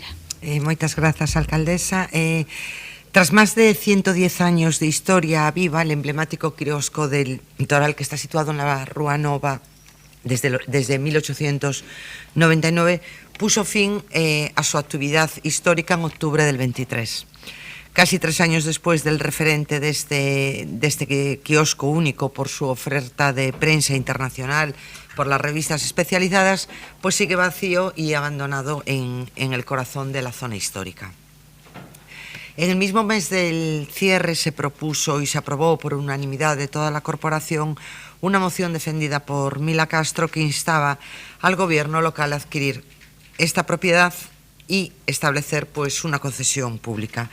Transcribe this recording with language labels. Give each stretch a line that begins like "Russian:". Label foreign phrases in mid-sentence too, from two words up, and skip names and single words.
Galician: Moitas grazas,
Spanish: alcaldesa. Tras máis de 110 años de historia viva, el emblemático quiosco del Toural, que está situado na Rúa Nova desde 1899, puso fin
Galician: a súa actividade histórica en outubro
Spanish: del 23. Casi 3 años despois del referente deste quiosco único por súa oferta de prensa internacional por las revistas especializadas, pues sigue vacío y abandonado en el corazón de la zona histórica. En el mismo mes del cierre se propuso y se aprobó por unanimidad de toda la corporación una moción defendida por Mila Castro que instaba al gobierno local a adquirir esta propiedad y establecer pues una concesión pública.